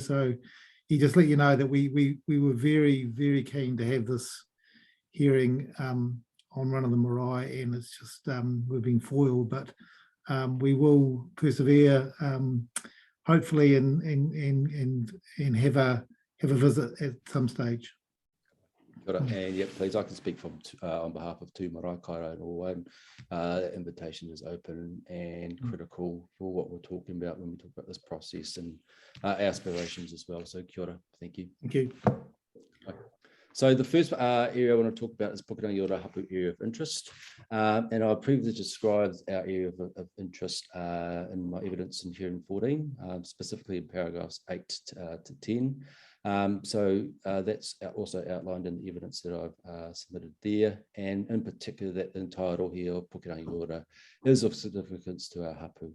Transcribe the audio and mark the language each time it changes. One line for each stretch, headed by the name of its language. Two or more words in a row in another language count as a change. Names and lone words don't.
English: So he just let you know that we were very, very keen to have this hearing on one of the marae, and it's just we've been foiled, but we will persevere, hopefully, and have a visit at some stage. And yeah, please, I can speak on behalf of Tū Marae Kairo and all. That invitation is open and critical for what we're talking about when we talk about this process and aspirations as well.
Māori: So kia ora,
English: thank you. Thank you. So the first area I want to talk about is Pukerangi Ora Hapu area of interest. And I previously described our area of interest in my evidence in hearing 14, specifically in paragraphs 8 to 10. So that's also outlined in the evidence that I've submitted there, and in particular that the entire rohe of Pukerangi Ora is of significance to our hapu.